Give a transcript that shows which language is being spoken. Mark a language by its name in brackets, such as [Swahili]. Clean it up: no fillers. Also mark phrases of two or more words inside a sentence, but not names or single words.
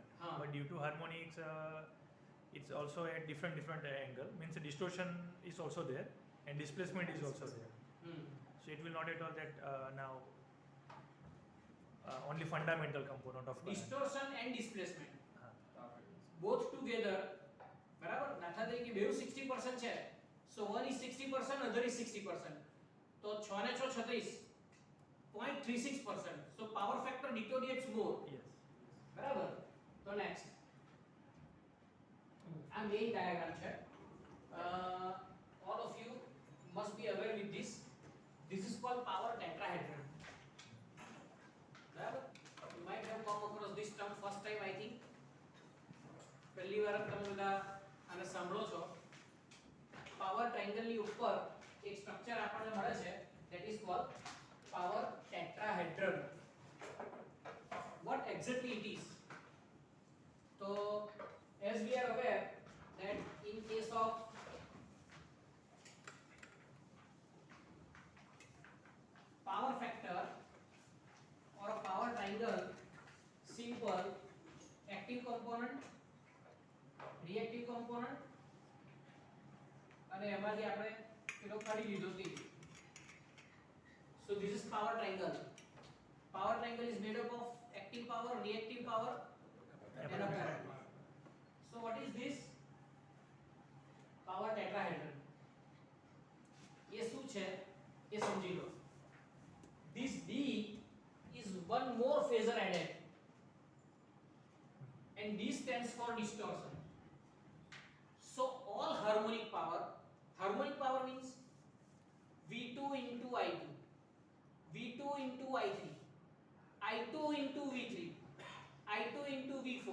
[English] But due to harmonics, it's also at different angle. Means the distortion is also there and displacement is also there. So it will not at all that now only fundamental component of current. Distortion and displacement both together, [Gujarati] બરાબર? દાખલા તરીકે બેઉ 60% છે, [English] so one is 60%, other is 60%, [Gujarati] તો 6 ને 6 36, 0.36%, [English] so power factor deteriorates more. Yes. [Gujarati] બરાબર? તો next આ [English] main diagram [Gujarati] છે. [English] All of you must be aware with this. This is called power tetrahedron. બરાબર? You might have come across this term first time, I think. [Gujarati] પહેલી વાર તમે બધા આને સાંભળો છો. [English] power triangle [Gujarati] ની ઉપર એક સ્ટ્રક્ચર આપણને મળે છે, [English] that is called power tetrahedron. What exactly it is? So as we are aware that in case of power factor or a power triangle, simple active component, reactive component [Gujarati] અને એમાંથી આપણે પેલો કાઢી લીધો તે. [English] So this is power triangle. Power triangle is made up of active power, reactive power and apparent power. So what is this? Power tetrahedron. [Gujarati] ये શું છે એ સમજી લો. [English] This D is one more phasor added and D stands for distortion. So all harmonic power means V2 into I2, V2 into I3, I2 into V3, I2 into V4.